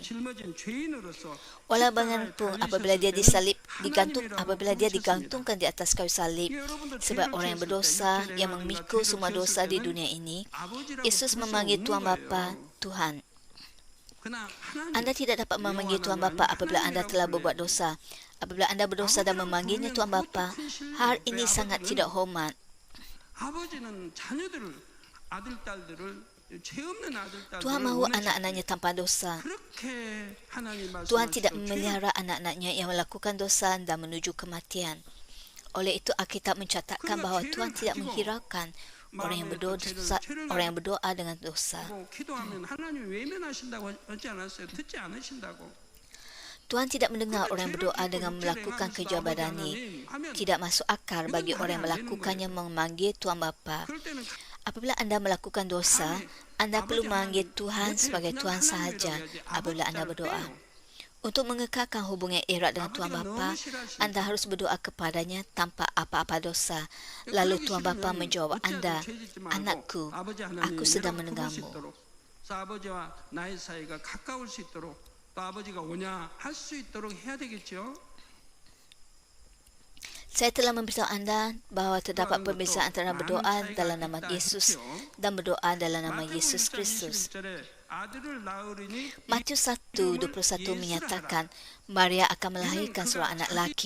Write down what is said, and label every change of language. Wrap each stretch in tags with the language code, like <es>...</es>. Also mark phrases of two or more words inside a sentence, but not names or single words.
<ms>Walau bagaimanapun apabila dia digantungkan di atas kayu salib sebab orang yang berdosa yang memikul semua dosa di dunia ini, Yesus memanggil Tuhan Bapa, Tuhan. Anda tidak dapat memanggil Tuhan Bapa apabila anda telah berbuat dosa. Apabila anda berdosa dan memanggilnya Tuhan Bapa, hal ini sangat tidak hormat.</ms> <ko>죄 없는 아들 Tuhan 딸들을 mahu 원하시기</ko> <ms>anak-anaknya tanpa dosa.</ms> <ko>그렇게 하나님 Tuhan 말씀하시고</ko> <ms>tidak memelihara anak-anaknya yang melakukan dosa dan menuju kematian. Oleh itu Alkitab mencatatkan bahawa Tuhan tidak menghiraukan orang yang berdoa dengan dosa.</ms> <ko>기도하면 하나님이 외면하신다고 하지 않았어요. 듣지 않으신다고.</ko> <ms>Tuhan tidak mendengar orang yang berdoa dengan melakukan kerja badani. Tidak masuk akal bagi orang yang melakukannya memanggil Tuhan Bapa.</ms> <ko>그럴 때는</ko> <ms>Apabila anda melakukan dosa, anda perlu memanggil Tuhan sebagai Tuhan sahaja apabila anda berdoa. Untuk mengekalkan hubungan erat dengan Tuhan Bapa, anda harus berdoa kepadanya tanpa apa-apa dosa. Lalu Tuhan Bapa menjawab anda, "Anakku, aku sedang mendengarmu."</ms> <ko>아버지와 나의 사이가 가까울 수 있도록 또 아버지가 오냐 할 수 있도록 해야 되겠죠.</ko> <ms>Saya telah memberitahu anda bahawa terdapat perbezaan antara berdoa dalam nama Yesus dan berdoa dalam nama Yesus Kristus. Matius 1:21 menyatakan, Maria akan melahirkan seorang anak laki.</ms>